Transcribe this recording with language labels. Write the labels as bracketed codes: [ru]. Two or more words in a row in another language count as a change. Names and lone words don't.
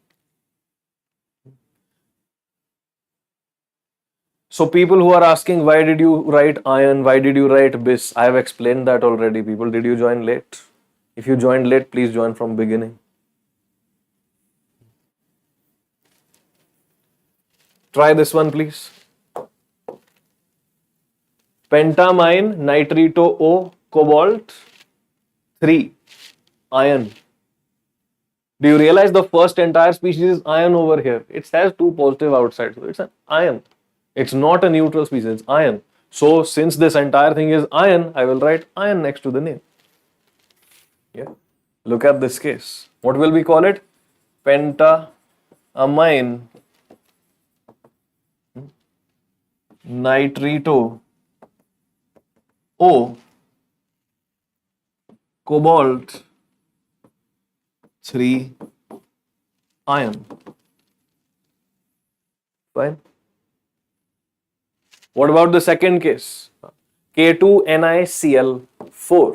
[en] So people who are asking, why did you write ion? Why did you write bis? I have explained that already, people. Did you join late? If you joined late, please join from beginning. Try this one, please. Pentamine nitrito O cobalt 3 ion. Do you realize the first entire species is ion over here? It has 2 positive outside, so it's an ion. It's not a neutral species, it's ion. So since this entire thing is ion, I will write ion next to the name. Yeah. Look at this case. What will we call it? Pentamine nitrito O cobalt 3 ion. Fine. What about the second case? K2NiCl4.